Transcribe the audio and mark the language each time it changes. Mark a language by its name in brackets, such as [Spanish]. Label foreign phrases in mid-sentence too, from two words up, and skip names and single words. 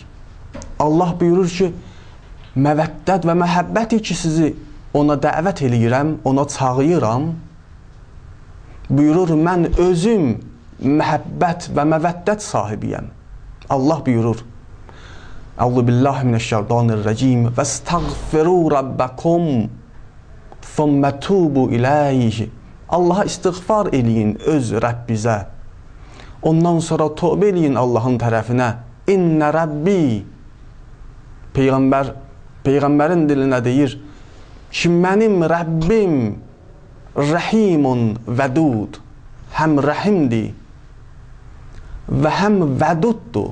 [Azerbaijani] Allah buyurur ki, məvəddət və məhəbbəti ki, sizi ona dəvət eləyirəm, ona çağıyıram. Buyurur, mən özüm məhəbbət və məvəddət sahibiyəm. Allah buyurur, [Arabic] أعوذ بالله من الشيطان الرجيم واستغفروا ربكم ثم توبوا إليه. [Azerbaijani] Allaha istiğfar eləyin öz Rəbbizə. Ondan sonra tövbə eləyin Allahın tərəfinə. [Arabic] إن ربي. [Azerbaijani] Peyğəmbər Peyğəmbərin dilinə deyir ki, mənim Rəbbim [Arabic] رحيم ودود, [Azerbaijani] həm rəhimdir və həm vəduddur.